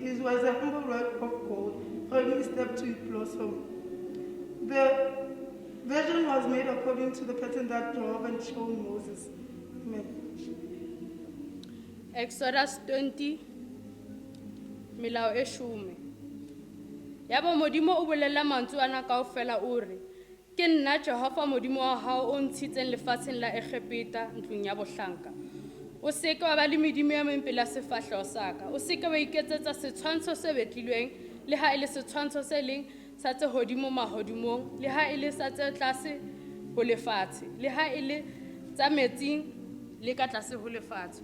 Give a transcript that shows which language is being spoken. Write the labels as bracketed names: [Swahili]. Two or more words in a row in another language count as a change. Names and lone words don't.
[English] It was a humble work of gold from instep to its blossom. The version was made according to the pattern that Jehovah had shown Moses. Amen. [Southern Sotho] Exodus 20, Milao e shome. Yaba modimo o bolela mantswe ana kaofela o re, ke nna Jehova modimo wa hao o ntshitseng lefatsheng la Egepeta ntlong ya bohlanka. O seke wa ba le medimo ya meng pela sefahleho sa ka. O seke wa iketsetsa setshwantsho se betlilweng le ha e le setshwantsho se leng sa tse hodimo mahodimong, le ha e le sa tse tlase ho lefatshe, le ha e le tsa metsing le ka tlase ho lefatshe.